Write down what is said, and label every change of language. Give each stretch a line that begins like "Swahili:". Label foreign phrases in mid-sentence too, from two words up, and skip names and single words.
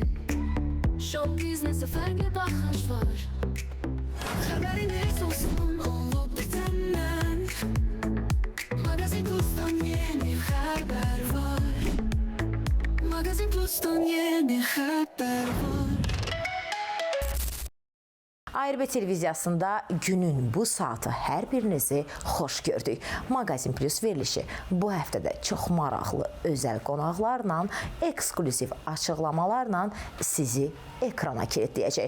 Turkish: Show business'e farklı bakış var. Haberiniz olsun olup bitenden. Magazin Plus'tan yeni haber var. Magazin Plus'tan yeni haber var.
Azerbaijani: ARB televiziyasında günün bu saatı hər birinizi xoş gördük. Magazin Plus verilişi bu həftədə çox maraqlı özəl qonaqlarla, ekskluziv açıqlamalarla sizi ekrana kilitləyəcək.